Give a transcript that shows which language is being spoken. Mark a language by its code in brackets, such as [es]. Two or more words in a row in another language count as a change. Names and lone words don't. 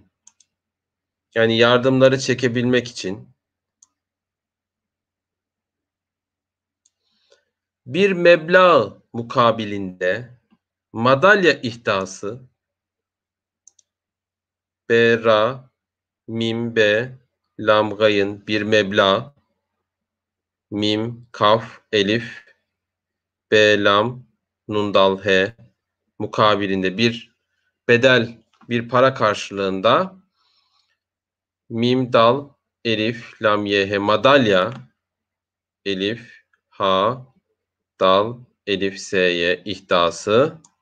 [tr] Yani yardımları çekebilmek için bir meblağ mukabilinde madalya ihdası B, ra, mim, be, lam, gayın bir meblağ, mim, kaf, elif, be, lam, nun, dal, he mukabilinde bir bedel, bir para karşılığında mim, dal, elif, lam, ye, he madalya, elif, ha, dal, elif, s'ye ihdası.